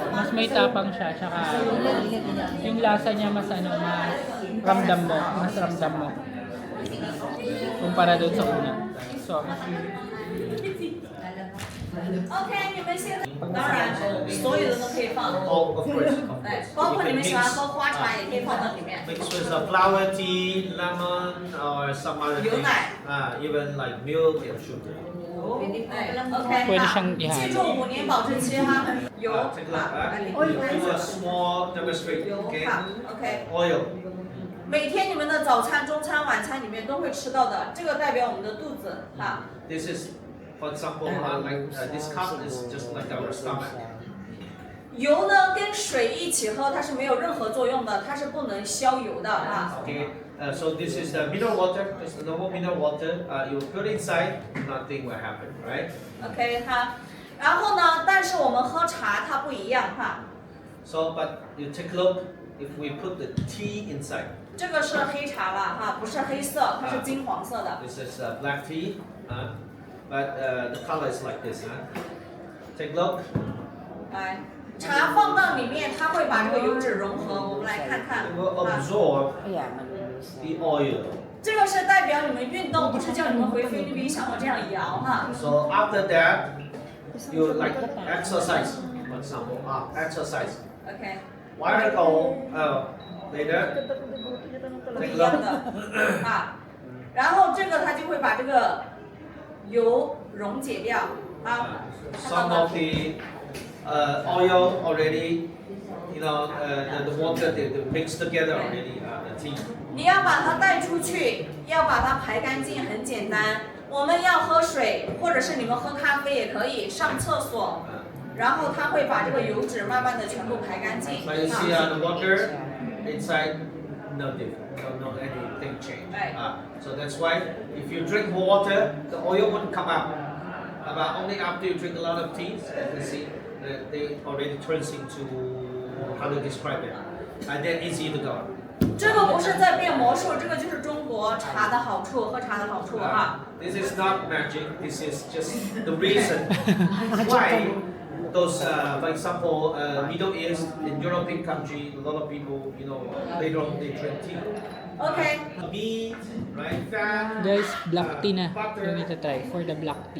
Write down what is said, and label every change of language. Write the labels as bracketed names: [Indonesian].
[Filipino] Mas may tapang siya. Tsaka yung lasa niya mas ano, mas ramdam mo. Mas ramdam mo. Kumpara doon sa una. So, [Chinese] OK，你们现在当然所有的都可以放， [English] Oh, of course. [Chinese] 哎，包括你们喜欢喝花茶也可以放到里面。 [English] Mix with the flower tea, lemon, or some other things. [Chinese] 牛奶。 [English] Even like milk and sugar. [Chinese] 哎，OK， [Filipino] pwede [Chinese] 好 [Filipino] siyang [Chinese] 记 [Filipino] ihalo. [Chinese] 住5年保质期哈，油 [English] Take a look. [Chinese] 啊， [English] Do a small demonstration. [Chinese] 油 [English] Okay. [Chinese] 哈，OK。 [English] Oil. [Chinese] 每天你们的早餐、中餐、晚餐里面都会吃到的，这个代表我们的肚子哈。 [English] This is, for example, like this cup is just like our stomach. [Chinese] 油呢跟水一起喝，它是没有任何作用的，它是不能消油的哈。 [English] Okay. So this is the mineral water. Just the normal mineral water. You put inside, nothing will happen, right? [Chinese] OK 哈，然后呢，但是我们喝茶它不一样哈， [English] So, but you take a look. If we put the tea inside, [Chinese] 这个是黑茶了哈，不是黑色，它是金黄色的。 [English] this is black tea. But the color is like this. Take a look. [Chinese] 来，茶放到里面，它会把这个油脂融合。我们来看看 [English] It will [Chinese] 啊， [English] absorb [Filipino] Ayan. [English] the oil. [Chinese] 这个是代表你们运动，不是叫你们回菲律宾像我这样摇哈。 [English] So after that, you like exercise, for example. Exercise. OK， While ago, later, [Chinese] 不一样的啊。然后这个它就会把这个油溶解掉啊。 [English] some of the oil already, the water they mix together already, the tea. [Chinese] 你要把它带出去，要把它排干净，很简单。我们要喝水，或者是你们喝咖啡也可以，上厕所，然后它会把这个油脂慢慢的全部排干净。 [English] So you see [Chinese] 啊 [English] the water inside, no different, no anything change. Right. So that's why if you drink water, the oil wouldn't come out. But only after you drink a lot of teas, you can see that they already turns into, how to describe it, and they're easy to go. [Chinese] 这个不是在变魔术，这个就是中国茶的好处，喝茶的好处哈。 [English] This is not magic. This is just the reason why those, for example, Middle East in European country, a lot of people, later on they drink tea. OK， Meat, right? Fat. Guys, black tea na Butter. [Filipino] yung itatry [English] for the black tea.